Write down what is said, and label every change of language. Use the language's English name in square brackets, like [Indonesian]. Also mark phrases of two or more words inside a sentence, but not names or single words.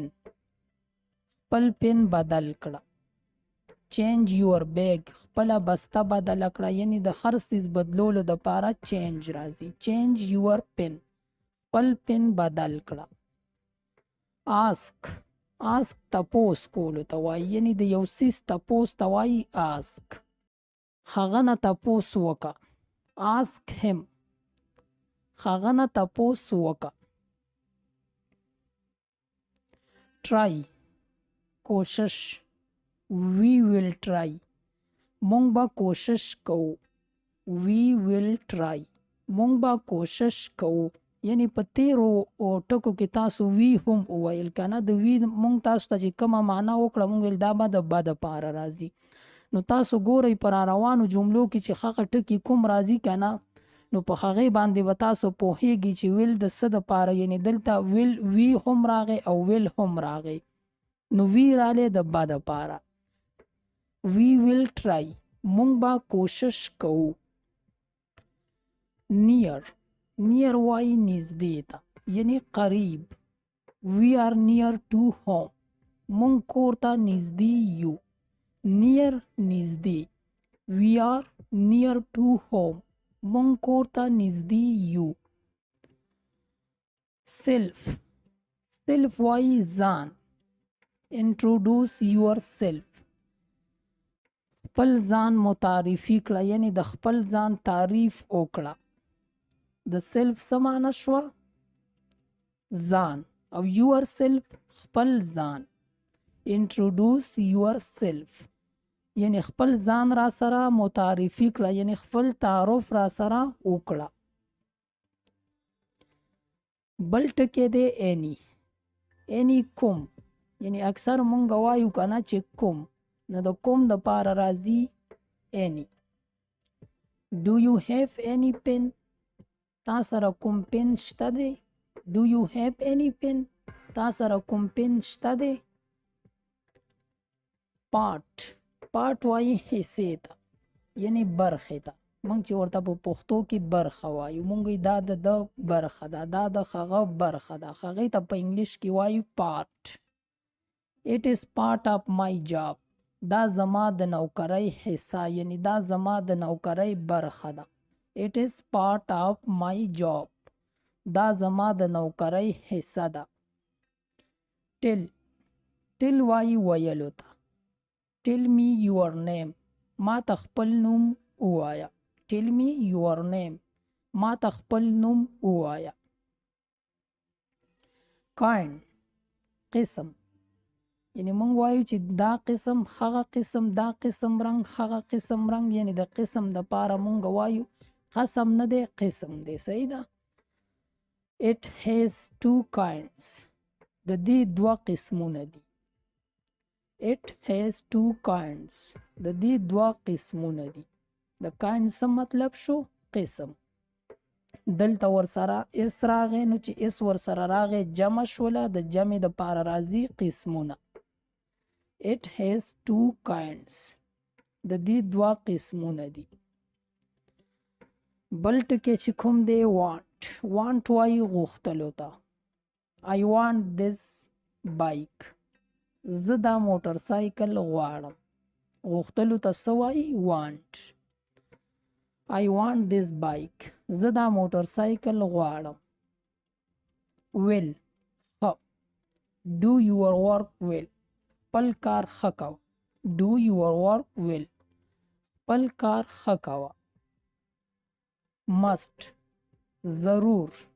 [Pashto] خپل پن بدل کړه. [English] change your bag. [Pashto] خپله بسته بدله کړه، یعنی د هر څیز بدلولو دپاره change راځي. [English] change your pen. [Pashto] خپل پن بدل کړه. ask. ask تپوس کولو ته وایي، یعنی د یو څیز تپوس ته وایي ask. هغه نه تپوس وکړه. [English] ask him. [Pashto] هغه نه تپوس وکړه. [English] try. کوشش. we will try. [Pashto] مونږ به کوشش کوو. [English] we will try. [Pashto] مونږ به کوشش کوو. یعنی په تیرو ټکو کې تاسو وی هم وویل که نه. د وی مونږ تاسو ته چې کومه معنا وکړه مونږ ویل دا به د بد دپاره راځي. نو تاسو ګورئ په راروانو جملو کې چې هغه ټکي کوم راځي که نه، نو په هغې باندې به تاسو پوهیږي چې ویل د څه دپاره، یعنی دلته ویل وی هم راغی او ویل هم راغی. نو وی رالی د بد دپاره. [English] we will try. [Pashto] مونږ به کوشش کوو. [English] near. [Pashto] near وایي نږدې ته، یعنی قریب. [English] we are near to home. [Pashto] مونږ کور ته نږدې یو. near نږدې. [English] we are near to home. [Pashto] مونږ کور ته نږدې یو. [English] self. [Pashto] self وایي ځان. [English] introduce yourself. [Pashto] خپل ځان متعارفي کړه، یعنی د خپل ځان تعریف وکړه. د سیلف څه معنی شوه؟ ځان. او [English] your self [Pashto] خپل ځان. [English] introduce yourself [Pashto] یعنی خپل ځان را سره متعارفي کړه، یعنی خپل تعارف را سره وکړه. بل ټکی دی any. any کوم، یعنی اکثر مونږ وایو که نه چې کوم، نو د کوم د پاره راځي any. [English] do you have any pen. [Pashto] تا سره کوم پن شته دی؟ [English] do you have any pen. [Pashto] تا سره کوم پن شته دی؟ part. part وایي حصې ته، یعنی برخې ته. مونږ چې ورته په پښتو کې برخه وایو، مونږ دا د برخه ده، دا د هغه برخه ده. هغې ته په انګلیش کې وایو [English] part. it is part of my job. [Pashto] دا زما د نوکرۍ حصہ یعنی دا زما د نوکرۍ برخه ده. [English] It is part of my job. [Pashto] دا زما د نوکرۍ حصہ ده. ټل وایي ویلو ته. [English] Tell me your name. [Pashto] ما ته خپل نوم ووایه. [English] Tell me your name. [Pashto] ما ته خپل نوم ووایه. kind قسم یعنی مونږ وایو چې دا قسم هغه قسم دا قسم رنګ هغه قسم رنګ یعنی د قسم د پاره مونږ وایو قسم نه دی قسم دی. صحیح ده. [English] It has two kinds. [Pashto] د دې دوه قسمونه دي. [English] It has two kinds. [Pashto] د دې دوه قسمونه دي. د kind څه مطلب شو؟ قسم. دلته ورسره اس راغی نو چې اس ورسره راغی جمع شوله د جمع د پاره راځي قسمونه. [English] It has two kinds. [Pashto] د دې دوه قسمونه دي. بل ټکی چې کوم دی want وایي غوښتلو ته. [English] I want this bike. [Pashto] زه دا موټر سایکل غواړم. غوښتلو ته څه وایي؟ want. [English] I want this bike. [Pashto] زه دا موټر سایکل غواړم. [English] well do your work well. [Pashto] خپل کار ښه کوه. [English] do your work well. [Pashto] خپل کار ښه کوه. must ضرور.